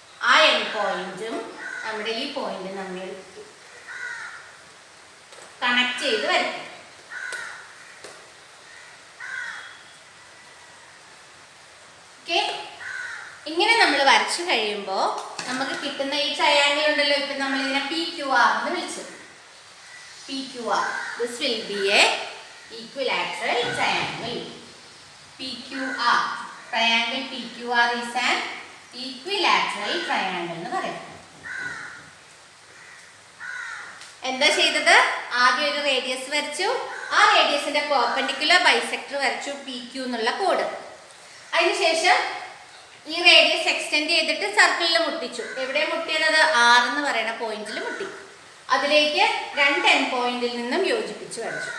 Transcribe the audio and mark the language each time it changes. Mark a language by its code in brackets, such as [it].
[ml] ആ എൻ പോയിന്റും നമ്മുടെ ഈ പോയിന്റും നമ്മൾ കണക്ട് ചെയ്ത് വരയ്ക്കും. ഓക്കെ, ഇങ്ങനെ നമ്മൾ വരച്ചു കഴിയുമ്പോൾ നമുക്ക് കിട്ടുന്ന ഈ ട്രയാങ്കിൾ ഉണ്ടല്ലോ, ഇപ്പൊ നമ്മൾ ഇതിനെ PQR എന്ന് വിളിച്ചു. [en] PQR, this will be a equilateral triangle. PQR, triangle PQR is an equilateral triangle [ml] എന്ന് പറയും. എന്താ ചെയ്തത്? ആദ്യം ഒരു റേഡിയസ് വരച്ചു, ആ റേഡിയസിന്റെ പെർപെൻഡിക്കുലർ ബൈസെക്ടർ വരച്ചു PQ എന്നുള്ള കോഡ്. അതിനുശേഷം ഈ റേഡിയസ് എക്സ്റ്റെൻഡ് ചെയ്തിട്ട് സർക്കിളിൽ മുട്ടിച്ചു. എവിടെ മുട്ടിയത്? R എന്ന് പറയുന്ന പോയിന്റിൽ മുട്ടി. അതിലേക്ക് രണ്ട് എൻ പോയിന്റിൽ നിന്നും യോജിപ്പിച്ച് വരച്ചു.